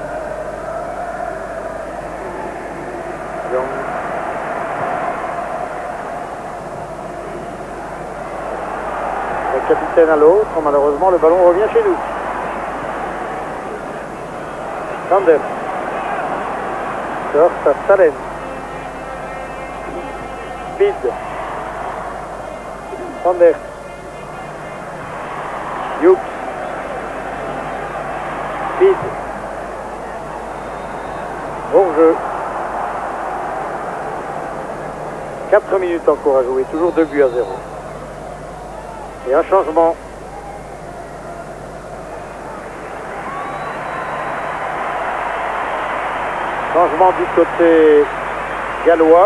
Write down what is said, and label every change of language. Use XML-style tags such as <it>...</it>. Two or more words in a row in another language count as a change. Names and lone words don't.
<fr>Young. Le capitaine à l'autre, malheureusement le ballon revient chez nous. Sander. Sort à Stalen. Speed. Sander. Hughes. Speed. Hors-jeu. 4 minutes encore à jouer, toujours 2 buts à 0. Et un changement. Changement du côté gallois.</fr>